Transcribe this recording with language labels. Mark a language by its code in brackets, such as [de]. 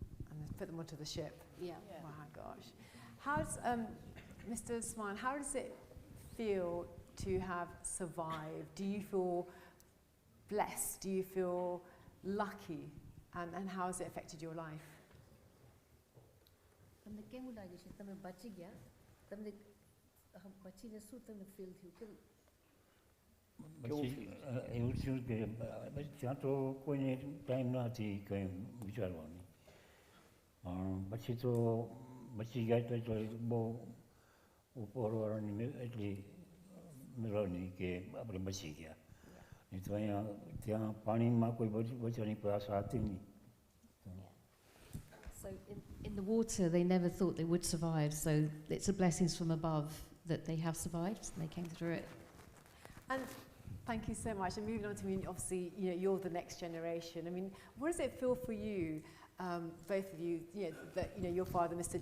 [en] And put them onto the ship. Yeah. Oh my gosh. How's Mr. Osman, how does it feel to have survived? Do you feel blessed? Do you feel lucky? And how has it affected your life? [gu] કેવું લાગે છે તમે બચી ગયા તમને બચીને શું તમને feel થયું કેવું એવું થયું કે ત્યાં તો કોઈને ટાઈમ ન હતી કંઈ વિચારવાની પછી તો બચી ગયા તો બહુ ઉપરવાળાની એટલી મેળવણી કે આપણે બચી ગયા નહીં તો અહીંયા ત્યાં પાણીમાં કોઈ બચવાની આશા હતી નહીં. [en] So in the water, they never thought they would survive. So it's a blessings from above that they have survived and they came through it. And thank you so much. And moving on to, I mean, obviously, you know, you're the next generation. I mean, what does it feel for you, both of you, that, you know, your father, Mr.